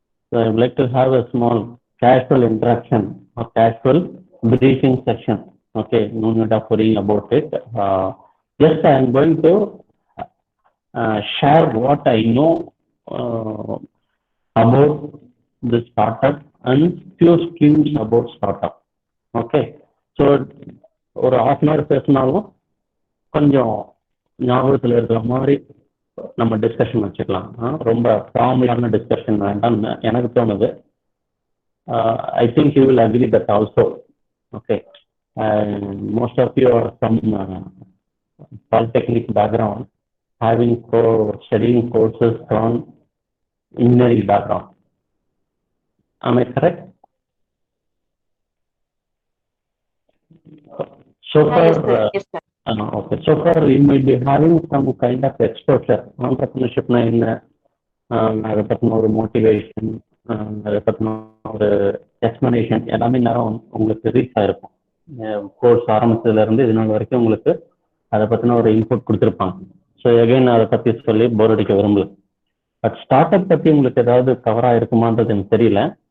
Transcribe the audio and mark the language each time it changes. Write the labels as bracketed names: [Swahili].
[English] So I would like to have a small casual interaction or casual briefing section. Okay, no need of worrying about it. Just I am going to share what I know about the startup and few schemes about startup. [Tamil] Okay, so ஒரு [English] half an hour [Tamil] பேசினாலும் கொஞ்சம் ஞாபகத்தில் இருக்கிற மாதிரி நம்ம discussion வச்சுக்கலாம். ரொம்ப ஃபார்மலான discussion வேண்டாம்னு எனக்கு தோணுது. [English] I think you will agree that also. Okay, most of you are from polytechnic background, having studying courses from engineering background. Am I correct? So far, yes, sir. Okay. So far, you might be having some kind of exposure. [Tamil] Entrepreneurship na in அதை பற்றின ஒரு motivation, அதை பற்றின ஒரு explanation எல்லாமே நேரம் உங்களுக்கு reach ஆயிருக்கும். கோர்ஸ் ஆரம்பிச்சதுல இருந்து இது நாள் வரைக்கும் உங்களுக்கு அதை பற்றின ஒரு இன்புட் கொடுத்துருப்பாங்க. ஸோ எகைன் அதை பற்றி சொல்லி போர் அடிக்க விரும்பல. பட் ஸ்டார்ட் அப் பற்றி உங்களுக்கு ஏதாவது கவர் ஆயிருக்குமான்றது எனக்கு தெரியல.